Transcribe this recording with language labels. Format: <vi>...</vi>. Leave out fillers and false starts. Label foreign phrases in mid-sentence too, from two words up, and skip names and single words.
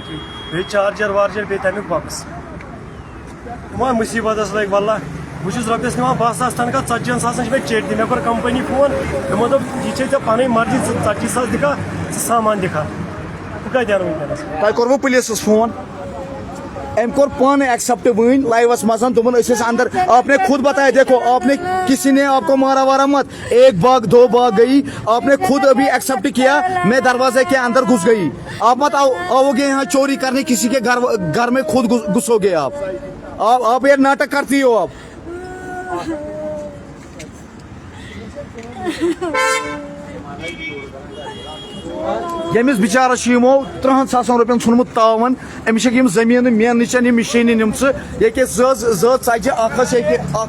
<ks>بیٚیہِ چارجر وارجر بیٚیہِ تمیُک بۄکٕس وۄنۍ مُصیٖبتس لگہِ واللہ بہٕ چھُس رۄپیس نِوان 10,000 تنخواہ 40,000 چھِ مےٚ چیٚٹۍ دِنۍ مےٚ کوٚر کمپنی فون تِمو دوٚپ یہِ چھے ژےٚ پنٕنۍ مرضی ژٕ 40,000 دِکھا ژٕ سامان دِکھا بہٕ کتہِ انہٕ وٕنکیٚنس تۄہہِ کوٚروٕ پُلیٖسس فون أمۍ کوٚر پانہٕ ایکسپٹ وٕنۍ لائیوس منٛز دوٚپُن أسۍ ٲسۍ اندر</ks> <ur>آپ نے خود بتایا دیکھو آپ نے کسی نے آپ کو مارا وارا مت ایک باغ دو باغ گئی آپ نے خود ابھی ایکسپٹ کیا میں دروازے کے اندر گھس گئی آپ مت آؤ گے یہاں چوری کرنے کسی کے گھر میں خود گھسو گے آپ یہ ناٹک کرتی ہو آپ</ur> <ks>ییٚمِس بِچارس چھِ یِمو 30,000 رۄپین ژھُنمُت تاوَن أمِس چھِ یِم زٔمیٖنہٕ میننٕچ یِم مِشیٖنہٕ نِمژٕ ییٚکیٛاہ زٕ ژَجہِ اکھ ٲس ییٚتہِ</ks>